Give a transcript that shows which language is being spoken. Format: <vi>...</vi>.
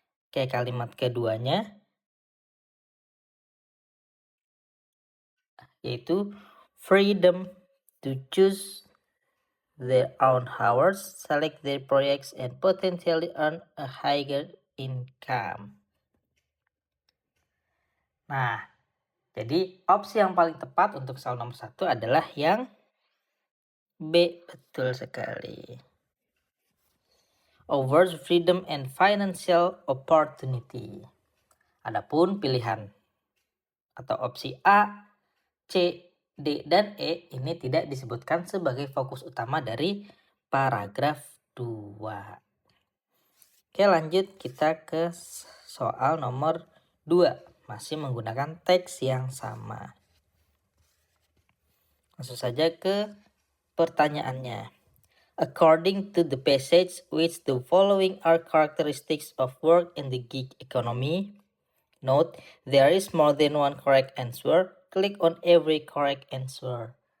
<id>Oke, kalimat keduanya yaitu</id> <en>freedom to choose their own hours, select their projects, and potentially earn a higher income.</en> <id>Nah, jadi opsi yang paling tepat untuk soal nomor 1 adalah yang B, betul sekali.</id> <en>Offers freedom and financial opportunity.</en> <id>Adapun pilihan atau opsi A, C, D, dan E ini tidak disebutkan sebagai fokus utama dari paragraf 2. Oke, lanjut kita ke soal nomor 2. Masih menggunakan teks yang sama. Langsung saja ke pertanyaannya.</id> <en>According to the passage, which the following are characteristics of work in the gig economy? Note, there is more than one correct answer. Click on every correct answer.</en>